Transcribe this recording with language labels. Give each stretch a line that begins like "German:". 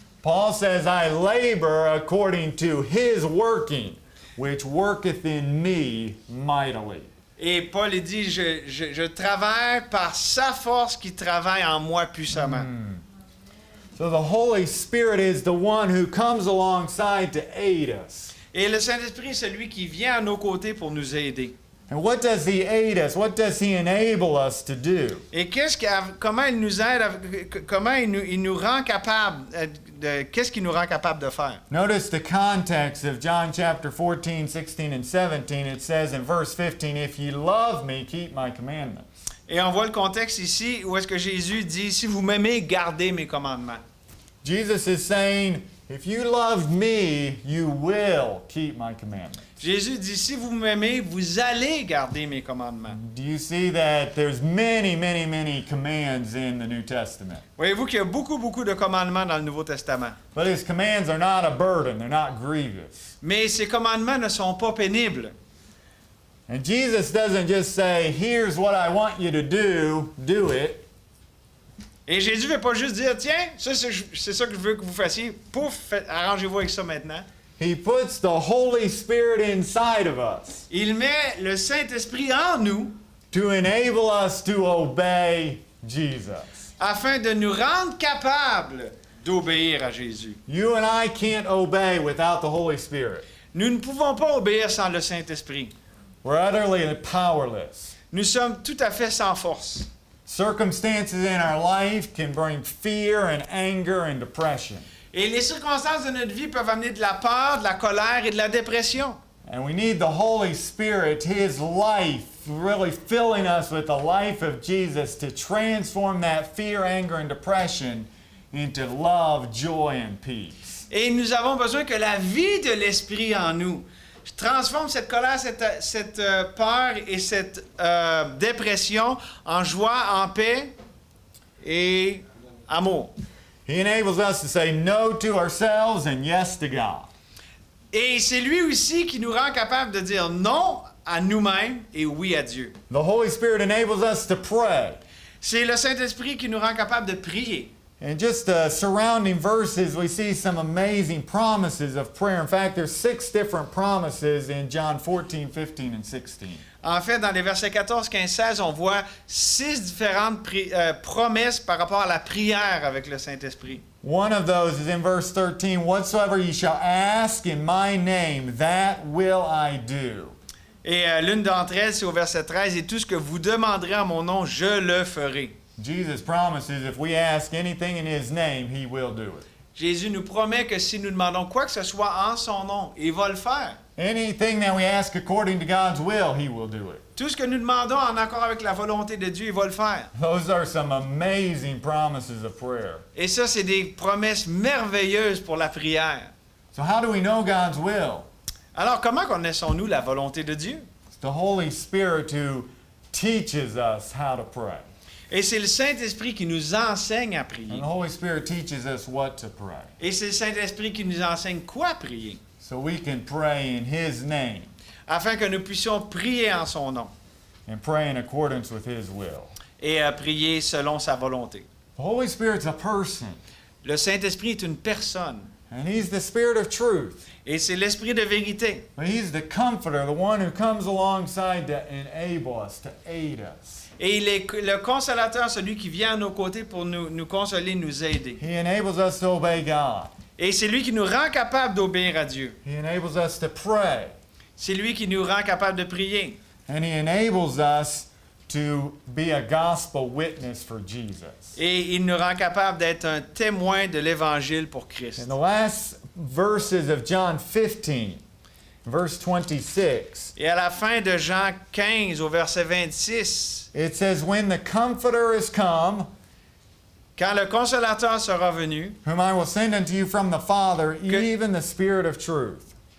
English: Paul says, I labor according to His working, which worketh in me mightily.
French: Et Paul il dit, je travaille par sa force qui travaille en moi puissamment.
English: So the Holy Spirit is the one who comes alongside to aid us.
French: Et le Saint-Esprit est celui qui vient à nos côtés pour nous aider.
English: And what does He aid us? What does He enable us to do?
French: Et comment il nous aide, comment il nous rend capable, qu'est-ce qu'il nous rend capable de faire?
English: Notice the context of John chapter 14, 16, and 17. It says in verse 15, if ye love me, keep my commandments.
French: Et on voit le contexte ici où est-ce que Jésus dit, si vous m'aimez, gardez mes commandements.
English: Jesus is saying, if you love me, you will keep my commandments.
French: Jésus dit, si vous m'aimez, vous allez garder mes commandements.
English: Do you see that there's many, many, many commands in the New Testament?
French: Voyez-vous qu'il y a beaucoup de commandements dans le Nouveau Testament.
English: But His commands are not a burden. They're not grievous.
French: Mais ces commandements ne sont pas pénibles.
English: And Jesus doesn't just say, here's what I want you to do it.
French: Et Jésus ne veut pas juste dire, tiens, ça, c'est ça que je veux que vous fassiez. Pouf, arrangez-vous avec ça maintenant.
English: He puts the Holy Spirit inside of us
French: Il met le Saint-Esprit en nous
English: to enable us to obey Jesus.
French: afin de nous rendre capables d'obéir à Jésus.
English: You and I can't obey without the Holy Spirit.
French: Nous ne pouvons pas obéir sans le Saint-Esprit.
English: We're utterly powerless.
French: Nous sommes tout à fait sans force.
English: Circumstances in our life can bring fear and anger and depression.
French: Et les circonstances de notre vie peuvent amener de la peur, de la colère et de la dépression.
English: And we need the Holy Spirit, His life, really filling us with the life of Jesus to transform that fear, anger, and depression into love, joy, and peace.
French: Et nous avons besoin que la vie de l'Esprit en nous transforme cette colère, cette peur et cette dépression en joie, en paix et amour.
English: He enables us to say no to ourselves and yes to God.
French: Et c'est lui aussi qui nous rend capable de dire non à nous-mêmes et oui à Dieu.
English: The Holy Spirit enables us to pray.
French: C'est le Saint-Esprit qui nous rend capables de prier.
English: In just surrounding verses, we see some amazing promises of prayer. In fact, there's 6 different promises in John 14, 15, and 16.
French: En fait, dans les versets 14, 15, 16, on voit 6 différentes promesses par rapport à la prière avec le Saint-Esprit.
English: One of those is in verse 13, "Whatsoever ye shall ask in my name, that will I do."
French: Et l'une d'entre elles, c'est au verset 13, « Et tout ce que vous demanderez en mon nom, je le ferai. »
English: Jesus promises if we ask anything in his name, he will do it.
French: Jésus nous promet que si nous demandons quoi que ce soit en son nom, il va le faire.
English: Anything that we ask according to God's will, he will do it.
French: Tout ce que nous demandons en accord avec la volonté de Dieu, il va le faire.
English: Those are some amazing promises of prayer.
French: Et ça, c'est des promesses merveilleuses pour la prière.
English: So how do we know God's will?
French: Alors, comment connaissons-nous la volonté de Dieu?
English: It's the Holy Spirit who teaches us how to pray.
French: Et c'est le Saint-Esprit qui nous enseigne à
English: And
French: prier.
English: the Holy Spirit teaches us what to pray.
French: Et c'est le Saint-Esprit qui nous enseigne quoi prier,
English: So we can pray in his name
French: afin que nous puissions prier en son nom
English: and pray in accordance with his will.
French: et prier selon sa volonté.
English: The Holy Spirit's a person,
French: Le Saint-Esprit est une personne
English: and he's the Spirit of truth.
French: et c'est l'Esprit de vérité.
English: But he's the comforter, the one who comes alongside to enable us, to aid us.
French: Et il est le consolateur, celui qui vient à nos côtés pour nous consoler, nous aider.
English: He enables us to obey God.
French: Et c'est lui qui nous rend capable d'obéir à Dieu.
English: He enables us to pray.
French: C'est lui qui nous rend capable de prier.
English: And he enables us to be a gospel witness for Jesus.
French: Et il nous rend capable d'être un témoin de l'Évangile pour Christ.
English: In the last verses of John 15, verse 26,
French: Et à la fin de Jean 15, au verset 26,
English: it says, "When the Comforter is come,
French: quand le consolateur sera venu,
English: whom I will send unto you from the Father,
French: Que-
English: even the Spirit of truth,